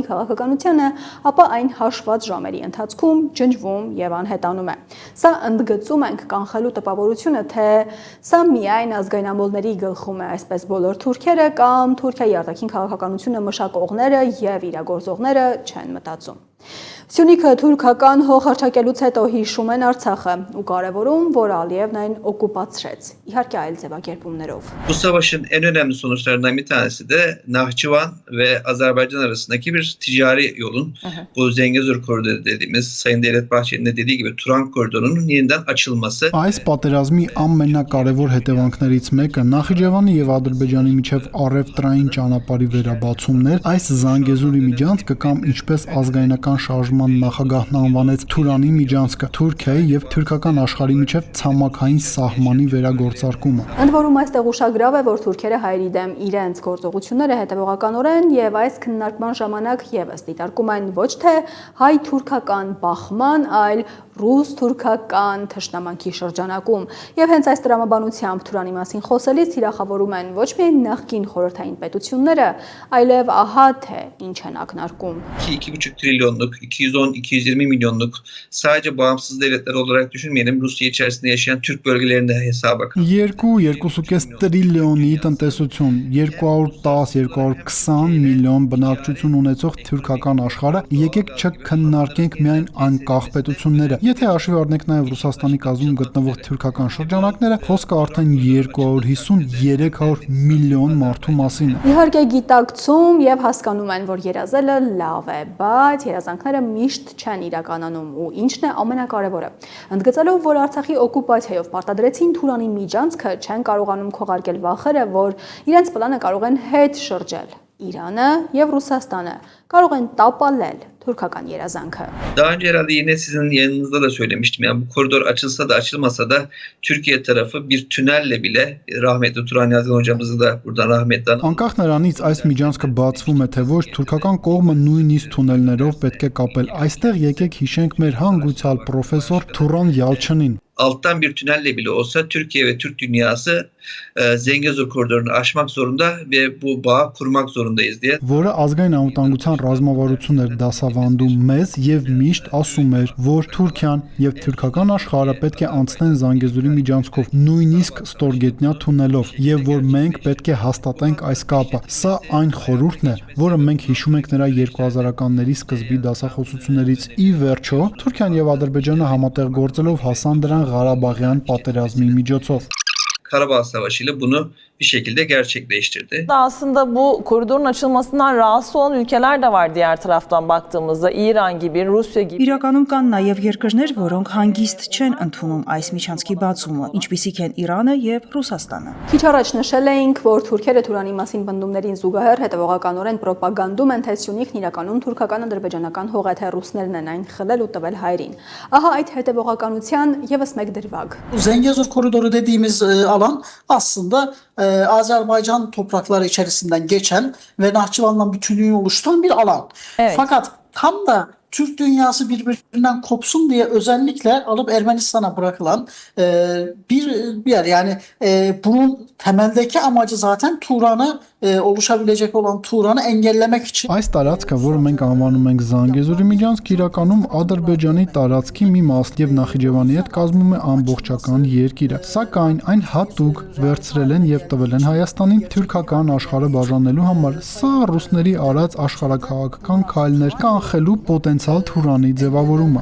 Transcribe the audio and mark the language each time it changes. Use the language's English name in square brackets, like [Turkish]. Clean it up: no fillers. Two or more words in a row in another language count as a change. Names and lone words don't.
[Armenian] քաղաքականությանը, ապա այն հաշված ժամերի ընթացքում ջնջվում եւ անհետանում է։ Սա ընդգծում ենք կանխելու տպավորությունը, թե սա միայն ազգայնամոլների գլխում է, այսպես բոլոր թուրքերը կամ Թուրքիայի արտաքին քաղաքականությունը մշակողները եւ իրագործողները չեն մտածում։ Սյունիքը թուրքական հող հռչակելուց հետո հիշում են Արցախը ու կարևորում, որ Ալիևն այն օկուպացրեց, իհարկե այլ ձևակերպումներով։ [Turkish] Bu savaşın en önemli sonuçlarından bir tanesi de Nahçıvan ve Azerbaycan arasındaki bir ticari yolun, bu Zengezur koridoru dediğimiz, Sayın Devlet Bahçeli'nin de dediği gibi Turan koridorunun yeniden açılması. [Armenian] Այս պատերազմի ամենակարևոր հետևանքներից մեկը Նախիջևանի եւ Ադրբեջանի միջև առևտրային ճանապարհի վերաբացումն էր, այս Զանգեզուրի միջանցքը կամ ինչպես ազգայնական շարժման կառավարման նախագահն անվանեց Թուրանի միջանցքը Թուրքիայի եւ թուրքական աշխարհի միջև ցամաքային սահմանի վերագործարկումը։ Ընդ որում այստեղ ուշագրավ է, որ թուրքերը հայերի դեմ իրենց գործողությունները հետևողականորեն եւ այս քննարկման ժամանակ եւս դիտարկում են ոչ թե հայ-թուրքական բախման, այլ ռուս-թուրքական թշնամանքի շրջանակում։ Եվ հենց այս տրամաբանությամբ Թուրանի մասին խոսելիս թիրախավորում են ոչ միայն նախկին խորհրդային պետությունները, այլև ահա թե ինչ են ակնարկում. [Turkish] 2,5 trilyonluk, 210-220 milyonluk sadece bağımsız devletler olarak düşünmeyelim. Rusya içerisinde yaşayan Türk bölgelerinde hesaba. [Armenian] 2.5 տրիլիոնի տնտեսություն, 210-220 միլիոն բնակչություն ունեցող թուրքական աշխարհը, եկեք չքննարկենք միայն անկախ պետությունները։ Եթե հաշվի առնենք նաև Ռուսաստանի կազմում գտնվող թուրքական շրջանակները, խոսքը արդեն 250-300 միլիոն մարդու մասին է։ Իհարկե գիտակցում եւ հասկանում են, որ երազելը լավ է, բայց երազանքները միշտ չեն իրականանում ու ինչն է ամենակարևորը։ Ընդգծելով, որ Արցախի օկուպացիայով պարտադրեցին Թուրանի միջանցքը, չեն կարողանում քողարկել վախերը, որ իրենց պլանը կարող են հետ շրջել։ İran'ı եւ Rusistan'ı կարող են տապալել թուրքական երազանքը։ [Turkish] Daha önce herhalde yine sizin yayınınızda da söylemiştim. Yani bu koridor açılsa da açılmasa da Türkiye tarafı bir tünelle bile rahmetli Turan Yazgan hocamızı da buradan rahmetten. [Armenian] Անկախ նրանից այս միջանցքը բացվում է թե ոչ, թուրքական կողմը նույնիսկ թունելներով պետք է կապել։ Այստեղ եկեք հիշենք մեր հանգուցյալ պրոֆեսոր Թուրան Yalçın'ին։ [Turkish] Alttan bir tünelle bile olsa Türkiye ve Türk dünyası Zengezur koridorunu aşmak zorunda ve bu bağı kurmak zorundayız diye. [Armenian] Որը ազգային անվտանգության ռազմավարությունն էր դասավանդում մեզ եւ միշտ ասում էր, որ Թուրքիան եւ թուրքական աշխարհը պետք է անցնեն Զանգեզուրի միջանցքով, նույնիսկ ստորգետնյա թունելով, եւ որ մենք պետք է հաստատենք այս կապը։ Սա այն խորհուրդն է, որը մենք հիշում ենք նրա 2000-ականների սկզբի դասախոսություններից։ Ի վերջո, Թուրքիան եւ Ադրբեջանը համատեղ գործելով հասան դրան Ղարաբաղյան պատերազմի միջոցով։ [Turkish] Karabağ Savaşı ile bunu bir şekilde gerçekleştirdi. Aslında bu koridorun açılmasından rahatsız olan ülkeler de var diğer taraftan baktığımızda. İran gibi, Rusya gibi. [Armenian] Իրականում կան նաև երկրներ, որոնք հանգիստ չեն ընդունում այս միջանցքի բացումը, ինչպիսիք են Իրանը եւ Ռուսաստանը։ Քիչ առաջ նշել էինք, որ թուրքերը Թուրանի մասին բնդումներին զուգահեռ հետևողականորեն ռոպագանդում են, թե Սյունիքն իրականում թուրքական-ադրբեջանական հողեթե ռուսներն են այն խլել ու տվել հայերին։ Ահա այդ հետևողականության եւս մեկ դրվագ։ [Turkish] Zengezur koridoru dediğimiz alan aslında Azerbaycan toprakları içerisinden geçen ve Nahçıvan'la bütünlüğünü oluşturan bir alan. Evet. Fakat tam da Türk dünyası birbirinden kopsun diye özellikle alıp Ermenistan'a bırakılan bir yer. Yani bunun temeldeki amacı zaten Turan'ı oluşabilecek olan Turan'ı engellemek için. [Armenian] Այս տարածքը, որը մենք անվանում ենք Զանգեզուրի միջանցք, իրականում Ադրբեջանի տարածքի մի մաս եւ Նախիջևանի հետ կազմում է ամբողջական երկիրը։ Սակայն այն հատուկ վերցրել են եւ տվել են Հայաստանին թուրքական աշխարհը բաժանելու համար։ Սա ռուսների արած աշխարհաքաղաքական քայլներ կանխելու պոտենցիալ Թուրանի ձևավորումը։